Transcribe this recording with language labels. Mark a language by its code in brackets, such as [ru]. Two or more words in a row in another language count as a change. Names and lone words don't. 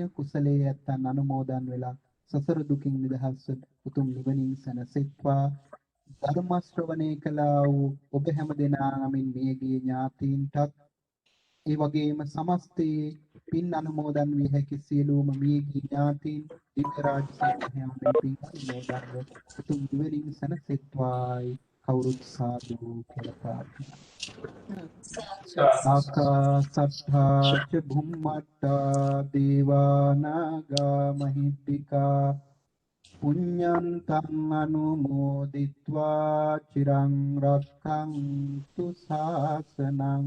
[si] කුසලයේ ඇත්තන් අනුමෝදන් වෙලා සසර දුකින් නිදහස් උතුම් නිවනින් සැනසෙත්වා ධර්ම ශ්‍රවණය කළා වූ ඔබ හැම දෙනා නමින් මියගිය ඥාතීන්ටත් ඒ වගේම සමස්තයේ පින් අනුමෝදන් විය හැකි සියලුම මියගිය ඥාතීන් දිව්‍ය රාජ සේනාවේ පින් අනුමෝදන්ව උතුම් නිවනින් සැනසෙත්වායි කවුරුත් සාදු කියලා ප්‍රාර්ථනා. [pi] ආකාසට්ඨා ච භුම්මට්ඨා දේවානාගා මහිද්దికා පුඤ්ඤන්තං අනුමෝදිත්වා චිරං රක්ඛන්තු ශාසනං